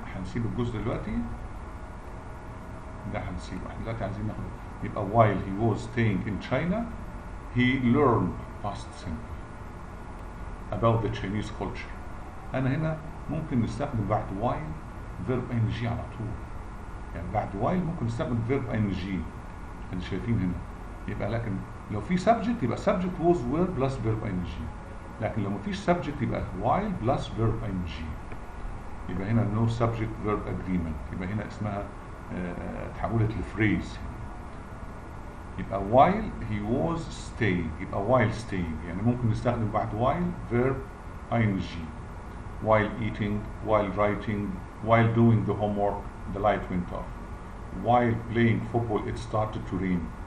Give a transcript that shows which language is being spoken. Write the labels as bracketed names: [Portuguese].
[Arabic] هنسيب الجزء دلوقتي ده هنسيبه، احنا دلوقتي عايزين ناخد يبقى [English] while he was staying in China he learned past simple about the Chinese culture. [Arabic] أنا هنا ممكن نستخدم بعد [English] while verb ing [Arabic] على طول، يعني بعد while ممكن نستخدم verb ing اللي شايفين هنا. [English] يبقى لكن لو في subject يبقى subject was were plus verb ing، [Arabic] لكن لو مفيش [English] subject يبقى while plus verb ing. [Arabic] يبقى هنا [English] no subject verb agreement، [Arabic] يبقى هنا اسمها تحولت لفريز. [English] يبقى while he was staying يبقى while staying، [Arabic] يعني ممكن نستخدم بعد [English] while verb ing. while eating while writing while doing the homework the light went off. while playing football it started to rain.